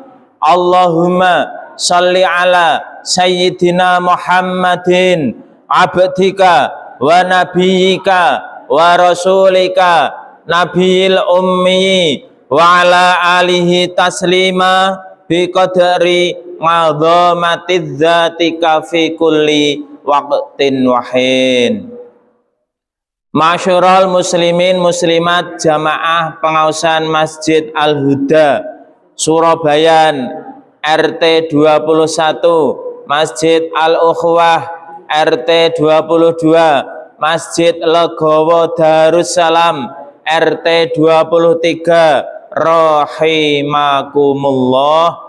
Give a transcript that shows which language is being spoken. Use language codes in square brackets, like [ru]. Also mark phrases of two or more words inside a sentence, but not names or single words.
[ar] اللهم صل على سيدنا محمد عبدك ونبيك ورسولك النبي الأمي وعلى آله تسليما بقدر عظمة ذاتك في كل وقت وحين. معشر المسلمين المسلمات [id] jamaah pengawasan Masjid Al-Huda Surabaya RT 21, Masjid Al-Ukhwah RT 22, Masjid Legowo Darussalam RT 23, rahimakumullah.